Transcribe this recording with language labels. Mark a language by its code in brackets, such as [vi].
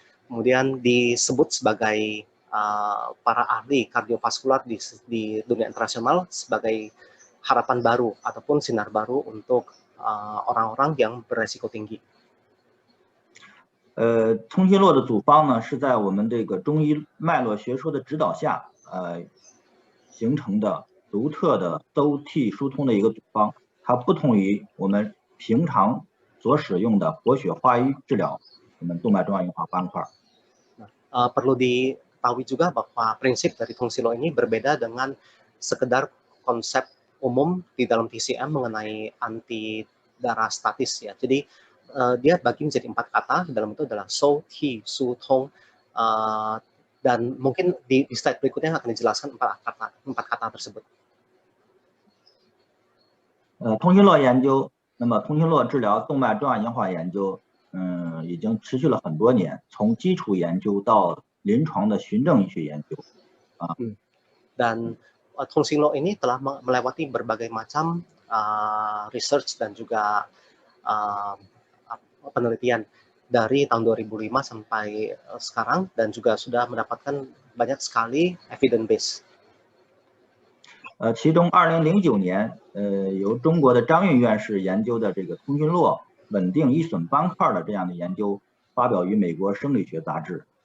[id] Kemudian disebut sebagai para ahli kardiovaskular di dunia internasional sebagai harapan baru ataupun sinar baru untuk orang-orang yang beresiko tinggi. [zh] 通心络的组方呢，是在我们这个中医脉络学说的指导下，形成的独特的周替疏通的一个组方。它不同于我们平常所使用的活血化瘀治疗我们动脉粥样硬化斑块。 [id] Perlu diketahui juga bahwa prinsip dari Tongsinlo ini berbeda dengan sekedar konsep umum di dalam TCM mengenai anti darah statis ya. Jadi dia bagi menjadi 4 kata, dalam itu adalah so, ti, su, tong, dan mungkin di slide berikutnya akan dijelaskan 4 kata tersebut. [zh] 通心络研究，那么通心络治疗动脉粥样硬化研究，已经持续了很多年，从基础研究到临床的循证医学研究。 [id] Dan Tongsinlo ini telah melewati berbagai macam research dan juga penelitian dari tahun 2005 sampai sekarang, dan juga sudah mendapatkan banyak sekali evidence base. [zh] 其中2009年，由中国的张运院士研究的这个通心络稳定易损斑块的这样的研究，发表于美国生理学杂志。